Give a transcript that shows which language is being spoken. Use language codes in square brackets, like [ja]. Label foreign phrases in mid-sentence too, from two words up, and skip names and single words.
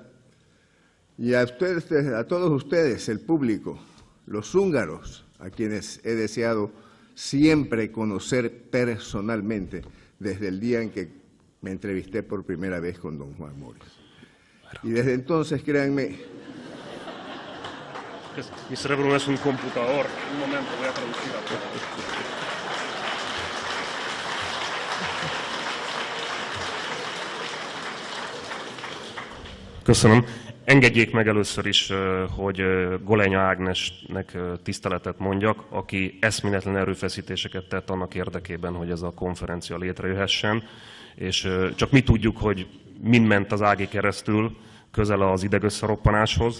[es] Y a todos ustedes, el público, los húngaros, a quienes he deseado siempre conocer personalmente desde el día en que me entrevisté por primera vez con don Juan Moritz. Y desde entonces, créanme... Mi cerebro no es un computador. Un momento, voy a traducir a todo. [hu] Köszönöm. Engedjék meg először is, hogy Golenya Ágnesnek tiszteletet mondjak, aki eszméletlen erőfeszítéseket tett annak érdekében, hogy ez a konferencia létrejöhessen, és csak mi tudjuk, hogy mind ment az Ági keresztül közel az idegösszeroppanáshoz.